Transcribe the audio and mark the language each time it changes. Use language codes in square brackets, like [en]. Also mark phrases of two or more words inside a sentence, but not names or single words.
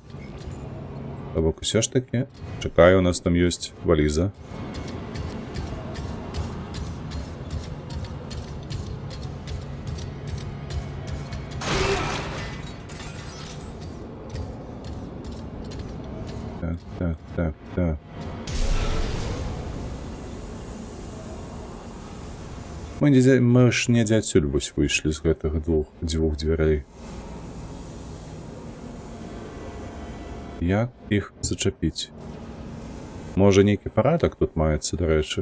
[uk] Тобто все ж таки, чекаю, у нас там есть валіза. Так. [be] Мы ж не отсюль вось вийшли з гэтых двох дверей. [uk] Як їх зачепити? [be] Може нейкі парадак тут маецца, [uk] до речі?